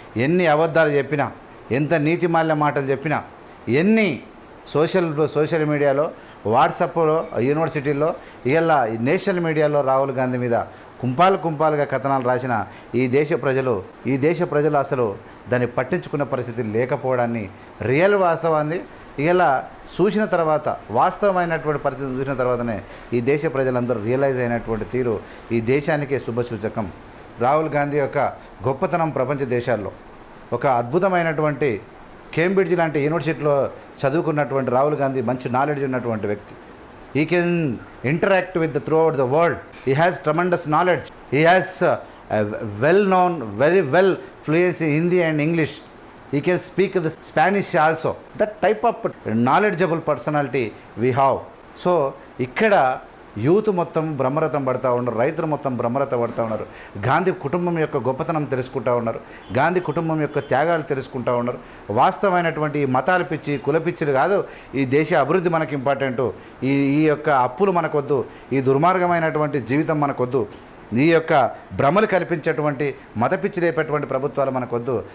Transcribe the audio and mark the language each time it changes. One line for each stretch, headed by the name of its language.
Telugu: ఎన్ని అబద్ధాలు చెప్పినా, ఎంత నీతిమాల్య మాటలు చెప్పినా, ఎన్ని సోషల్ మీడియాలో, వాట్సాప్లో, యూనివర్సిటీల్లో, ఇలా నేషనల్ మీడియాలో రాహుల్ గాంధీ మీద కుంపాలుగా కథనాలు రాసిన ఈ దేశ ప్రజలు అసలు దాన్ని పట్టించుకున్న పరిస్థితి లేకపోవడాన్ని, రియల్ వాస్తవాన్ని ఇలా చూసిన తర్వాత, వాస్తవమైనటువంటి పరిస్థితి చూసిన తర్వాతనే ఈ దేశ ప్రజలందరూ రియలైజ్ అయినటువంటి తీరు ఈ దేశానికే శుభసూచకం. రాహుల్ గాంధీ యొక్క గొప్పతనం ప్రపంచ దేశాల్లో, ఒక అద్భుతమైనటువంటి కేంబ్రిడ్జ్ లాంటి యూనివర్సిటీలో చదువుకున్నటువంటి రాహుల్ గాంధీ మంచి నాలెడ్జ్ ఉన్నటువంటి వ్యక్తి.
English: He can interact with throughout the world. He has tremendous knowledge. He has well known, very well fluency in Hindi and English. He can speak the Spanish also. That type of knowledgeable personality we have.
Telugu: So ఇక్కడ youth మొత్తం బ్రహ్మరథం పడుతూ ఉన్నారు, రైతులు మొత్తం బ్రహ్మరథం పడుతూ ఉన్నారు. గాంధీ కుటుంబం యొక్క గొప్పతనం తెలుసుకుంటూ ఉన్నారు, గాంధీ కుటుంబం యొక్క త్యాగాలు తెలుసుకుంటూ ఉన్నారు. వాస్తవమైనటువంటి ఈ మతాలు పిచ్చి కులపిచ్చిలు కాదు, ఈ దేశ అభివృద్ధి మనకు ఇంపార్టెంటు, ఈ ఈ యొక్క అప్పులు మనకొద్దు, ఈ దుర్మార్గమైనటువంటి జీవితం మనకొద్దు, ఈ యొక్క భ్రమలు కల్పించేటువంటి మత పిచ్చి రేపేటువంటి ప్రభుత్వాలు మనకొద్దు.